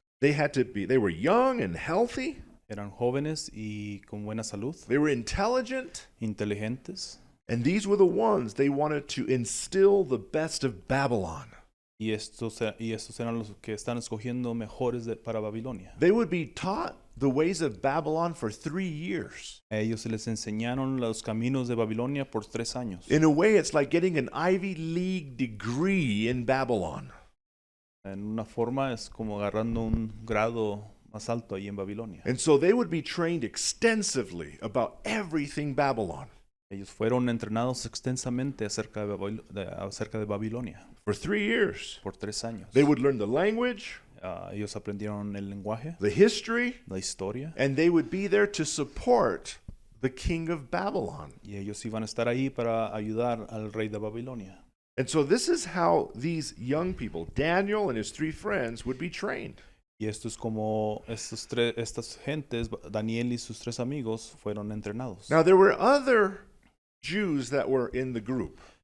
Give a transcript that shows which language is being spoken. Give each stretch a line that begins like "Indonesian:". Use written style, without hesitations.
English: They were young and healthy.
Spanish: Eran jóvenes y con buena salud,
English: They were intelligent.
Spanish: inteligentes,
English: And these were the ones they wanted to instill the best of Babylon.
Spanish: y estos eran los que están escogiendo mejores para Babilonia.
English: They would be taught the ways of Babylon for 3 years.
Spanish: A ellos se les enseñaron los caminos de Babilonia por 3 años.
English: In a way, it's like getting an Ivy League degree in Babylon.
Spanish: En una forma es como agarrando un grado más alto ahí en Babilonia.
English: And so they would be trained extensively about everything Babylon
Spanish: Ellos fueron entrenados extensamente acerca de Babilonia
English: for 3 years.
Spanish: por 3 años.
English: They would learn the language,
Spanish: Ellos aprendieron el lenguaje,
English: the history,
Spanish: la historia,
English: and they would be there to support the king of Babylon.
Spanish: y ellos iban a estar ahí para ayudar al rey de Babilonia.
English: And so this is how these young people, Daniel and his 3 friends, would be trained.
Spanish: Y esto es como estas gentes, Daniel y sus 3 amigos, fueron entrenados.
English: Now there were other Jews that were in the group.